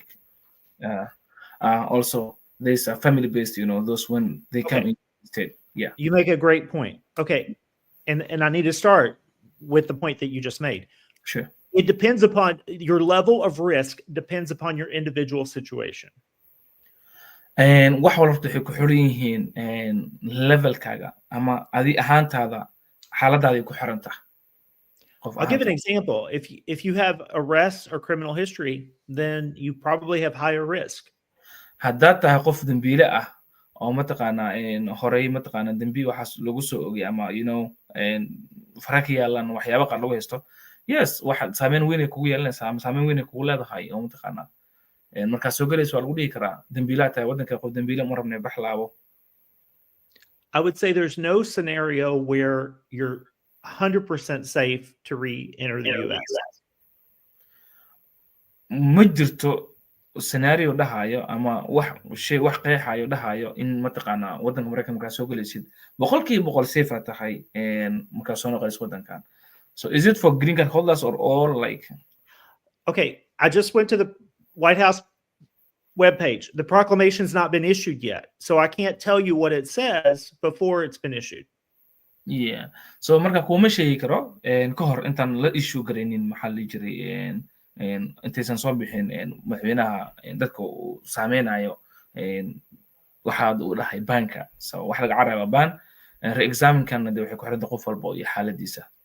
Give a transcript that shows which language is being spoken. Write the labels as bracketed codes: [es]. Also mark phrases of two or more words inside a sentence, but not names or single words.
[en] Also, there's a family-based, those when they come in the state. Yeah. You make a great point. Okay. And I need to start with the point that you just made. Sure. It depends upon your level of risk, depends upon your individual situation. [so] And wax walba waxay ku xiran yihiin levelkaaga ama adi ahaantaada xaaladaada ku xiran tahay. [en] I'll give an example. If you have arrests or criminal history, then you probably have higher risk. [so] Haddaad tahay qof dambiile ah oo mataqaanaa horey mataqaanaa dambi waxaas lagu soo ogay ama fara ka yaalan waxyaabo qaar lagu haysto yes waxa saameyn weyn ay kugu yeelanaysaa ama saameyn weyn ay kugu leedahay oo mataqaanaa markaad soo galayso waa lagu dhihi karaa dambiilaa tahay waddanka qof dambiile ma rabnay baxlaabo. [en] I would say there's no scenario where you're 100% safe to re-enter the US. [so] Ma jirto scenario dhahayo ama wax qeexayo dhahayo in mataqaanaa waddanka Mareykanka markaa soo galaysid 100% safe tahay markaa soo noqonayso waddankan. [en] So is it for green card holders or all like? Okay, I just went to the White House webpage. The proclamation's not been issued yet, so I can't tell you what it says before it's been issued. Yeah. [so] So marka kuma sheegi karo ka hor intaan la issue gareynin maxaa la jiray intaysan soo bixin madaxweynaha dadka uu saameynayo waxaad uu dhahay banka so wax laga caraba ban re-examine-kana de waxay ku xiran qof walba iyo xaaladiisa.